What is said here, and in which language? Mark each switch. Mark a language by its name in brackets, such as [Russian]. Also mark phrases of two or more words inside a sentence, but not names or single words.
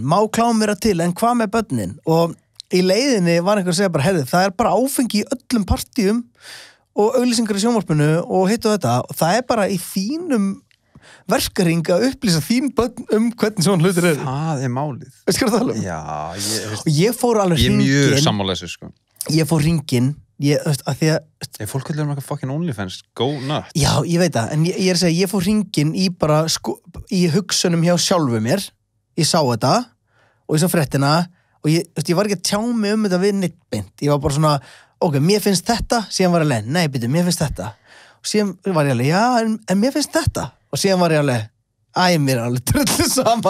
[Icelandic] Má klám vera til, en hvað með börnin? Og í leiðinni var einhver að segja bara, það er bara áfengi í öllum partíum og auglýsingar í sjónvarpinu og hitt og þetta og það er bara í þínum verkaring að upplýsa þín börn hvernig svona hlutir eru. Það er málið. Veistu hvað það tala um? Já, ég fór alveg hringinn. Ég er mjög sammála þessu, sko. Ég fór hringinn, að því að... fólk vilja eitthvað fucking OnlyFans, [English] go nuts. [Icelandic] Já, ég veit það, en ég er að segja, ég fór hringinn í bara, í hugsunum hjá sjálfu mér. Ég sá þetta, og ég sá fréttina, og ég var ekki að tjá mig þetta við neitt beint. Ég var bara svona, ok, mér finnst þetta, síðan var ég alveg, nei, byrju, mér finnst þetta. Og síðan var ég alveg, já, en mér finnst þetta. Og síðan var ég alveg, mér er alveg drullu sama.